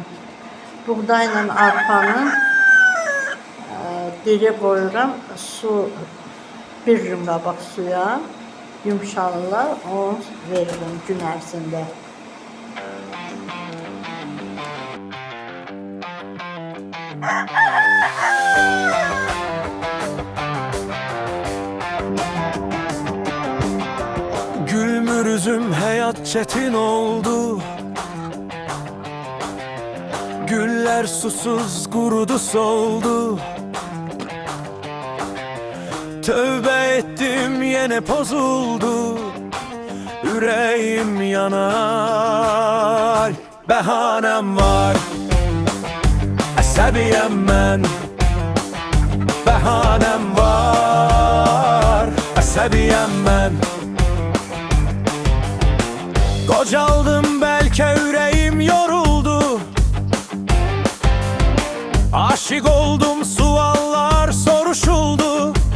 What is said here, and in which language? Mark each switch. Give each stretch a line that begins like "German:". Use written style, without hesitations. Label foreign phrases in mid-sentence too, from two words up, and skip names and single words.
Azerbaijani: Buğdayla arpanın diri qoyuram, su bir gün qabaq suya yumşalırlar, onu veririm gün ərzində. Gülmür üzüm,
Turkish: hayat çetin oldu. Güller susuz kurudu soldu. Tövbe ettim yine bozuldu. Yüreğim yanar. Behanem var,
Azerbaijani: əsəbiyəm mən.
Turkish: Behanem var,
Azerbaijani: əsəbiyəm mən.
Turkish: Qocaldım belki yüreğim yoruldu.
Azerbaijani: Aşık oldum, suallar soruşuldu.